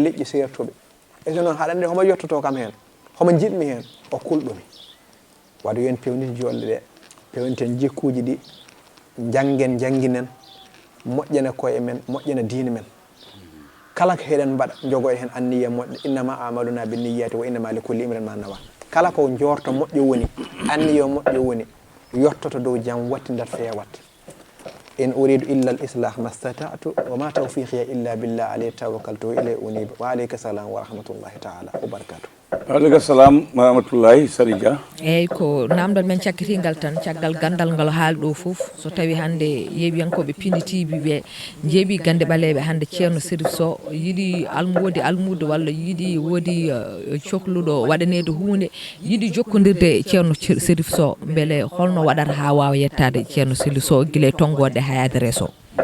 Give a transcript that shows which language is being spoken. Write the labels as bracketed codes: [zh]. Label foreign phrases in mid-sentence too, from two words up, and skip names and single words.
[ff] leƴƴi sertoɓe e so noon haɗande homo yettoto kam hen homo jiɗmi hen o kulɗumi waɗa yon pewniti jolle ɗe pewniten jikkuji ɗi janggen jangguinen moƴƴene koye men moƴƴene diine men kala ko heɗen mbaɗa jogo e hen anniya moƴƴo [ar] إنما الأعمال بالنيات وإنما لكل امرئ ما نوى [ff] kala ko jorto moƴƴo woni anniya moƴƴo woni yottoto dow jam wattindat fewat [ar] إن أريد إلا الإصلاح ما استطعت وما توفيقي إلا بالله عليه توكلت وإليه أنيب وعليك السلام ورحمة الله تعالى وبركاته عليكم السلام ورحمة الله Sary Dia [ff] eyyi ko namdon men cakkitingal tan caggal gandal ngal haali ɗo foof so tawi hande yeeɓiyankoɓe Pindi TV ɓe jeeɓi gande ɓaleɓe hande ceerno Sérif Sow yiiɗi wodi almude walla yiiɗi woodi cohluɗo waɗanede hunde yiiɗi jokkodirde ceerno Sérif Sow beele holno waɗata ha wawa yettade ceerno Sérif Sow guila tonggode ha adresse o